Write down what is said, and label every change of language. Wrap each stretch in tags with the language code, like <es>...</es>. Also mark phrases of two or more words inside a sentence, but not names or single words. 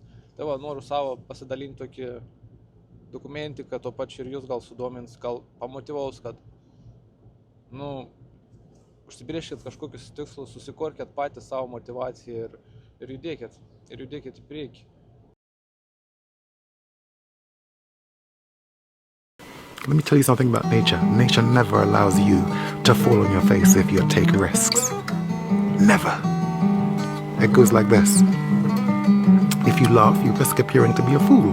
<lt>Tai va, noriu savo pasidalinti tokį dokumentiką, to pačiu ir jūs gal sudomins, gal pamotyvaus, kad, užsibrėžkit kažkokius tikslus, susikurkit patys savo motivaciją ir judėkit į priekį.</lt> <en>Let me tell you something about nature. Nature never allows you to fall on your face if you take risks. Never. It goes like this. If you laugh, you risk appearing to be a fool.</en>